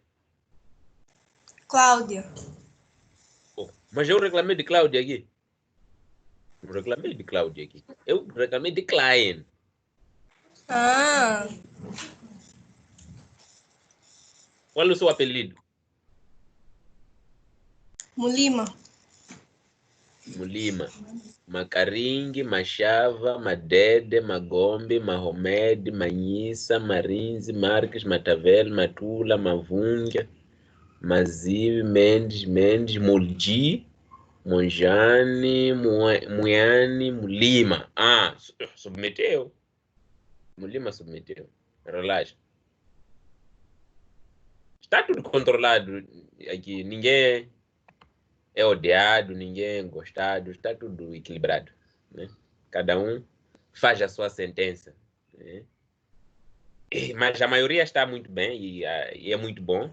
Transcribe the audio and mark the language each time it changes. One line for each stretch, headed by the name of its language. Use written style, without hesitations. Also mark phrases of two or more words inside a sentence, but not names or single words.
Portuguese: Cláudia. Oh, mas eu reclamei de Cláudia aqui. Não reclamei de Cláudia aqui. Eu reclamei de Klein. Ah, Qual é o seu apelido? Mulima. Mulima. Macaringue, Machava, Madede, Magombe, Mahomed, Manhissa, Marinzi, Marques, Matavel, Matula, Mavunga, Mazive, Mendes, Muldi, Monjane, Muiane, Mulima. Submeteu. Mulima submeteu. Relaxa. Está tudo controlado aqui. Ninguém é odiado, ninguém é gostado. Está tudo equilibrado. Né? Cada um faz a sua sentença. Né? Mas a maioria está muito bem e é muito bom.